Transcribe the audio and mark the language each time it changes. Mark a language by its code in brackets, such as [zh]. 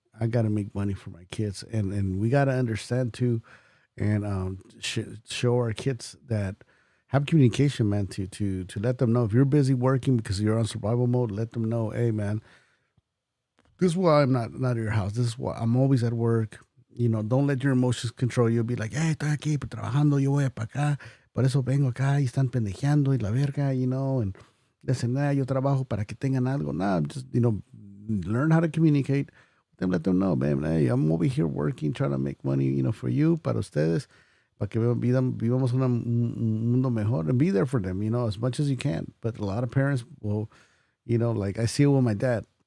[en] I gotta make money for my kids, and we gotta understand too, and show our kids that. Have communication, man, to let them know if you're busy working because you're on survival mode. Let them know, hey, man, this is why I'm not at your house. This is why I'm always at work. Don't let your emotions control you. You'll be like, hey, [es] estoy aquí trabajando, yo voy para acá, por eso vengo acá y están pendejeando y la verga, [en] and [es] dicen, yo trabajo para que tengan algo. [en] Nah, just learn how to communicate. Then let them know, man, hey, I'm over here working, trying to make money, for you, [es] para ustedes. Para que vivamos un mundo mejor, [en] and be there for them, as much as you can. But a lot of parents will, like I see it with my dad.